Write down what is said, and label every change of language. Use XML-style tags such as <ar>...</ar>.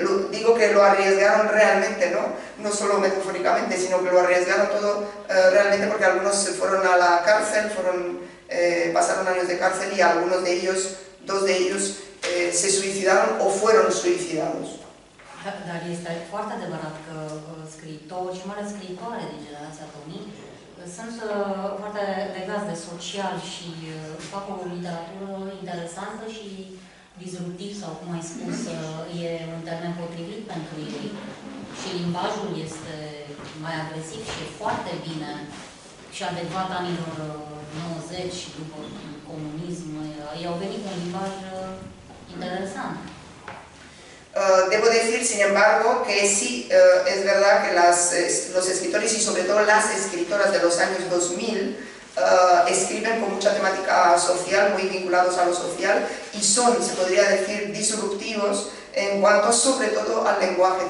<es>Digo que lo arriesgaron realmente, no solo metafóricamente, sino que lo arriesgaron todo realmente, porque algunos se fueron a la cárcel, pasaron años de cárcel, y algunos de ellos, 2 de ellos, se suicidaron o fueron suicidados.</es> <ro>Dar este foarte adevărat că scriitori și mai ales scriitoare din generația 2000 sunt foarte legați de social și fac o literatură interesantă și disruptiv, sau cum ai spus, e un termen potrivit pentru ei. Și limbajul este mai agresiv și e foarte bine și adecvat anilor 90, după comunism. Ei au venit un limbaj interesant.</ro> <es>Debo decir, sin embargo, que sí, es verdad que los escritores, y sobre todo las escritoras de los años 2000, escriben con mucha temática social, muy vinculados a lo social, y son, se podría decir, disruptivos en cuanto sobre todo al lenguaje.</es>